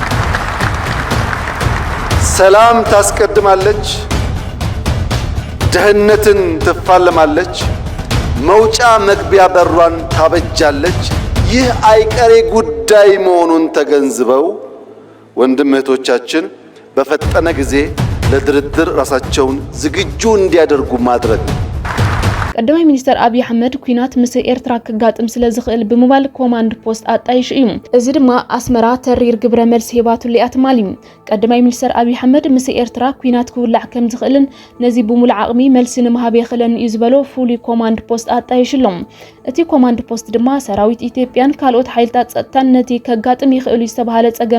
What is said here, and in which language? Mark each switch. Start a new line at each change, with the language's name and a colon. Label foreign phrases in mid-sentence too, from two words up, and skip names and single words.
Amharic: ሰላም ታስቀድማለች ደህንነትን ትፋለማለች መውጫ መግቢያ በሯን ታበጃለች ይህ አይቀሬ ጉዳይ መሆኑን ተገንዝበው ወንድም እህቶቻችን በፈጠነ ጊዜ ለድርድር ራሳቸውን ዝግጁ እንዲያደርጉ ማድረግ
Tigrinya: ቀዳማይ ሚኒስተር ኣብይ ኣሕመድ ኩናት ምስ ኤርትራ ክጋጥም ስለ ዝኽእል ብምባል ኮማንድ ፖስት ኣጣይሽ እዩ እዚ ድማ ኣስመራ ተሪር ግብረ መልሲ ሂባቱሉ እያ ትማል እዩ ቀዳማይ ሚኒስተር ኣብይ ኣሕመድ ምስ ኤርትራ ኩናት ክውላዕ ከም ዝኽእልን ነዚ ብሙሉእ ዓቕሚ መልሲ ንምሃብ የኽእለን እዩ ዝበሎ ፍሉይ ኮማንድ ፖስት ኣጣይሽሎም እቲ ኮማንድ ፖስት ድማ ሰራዊት ኢትዮጵያን ካልኦት ሓይልታት ጸጥታን ነቲ ከጋጥም ይኽእሉ ዝተባሃለ ጸገም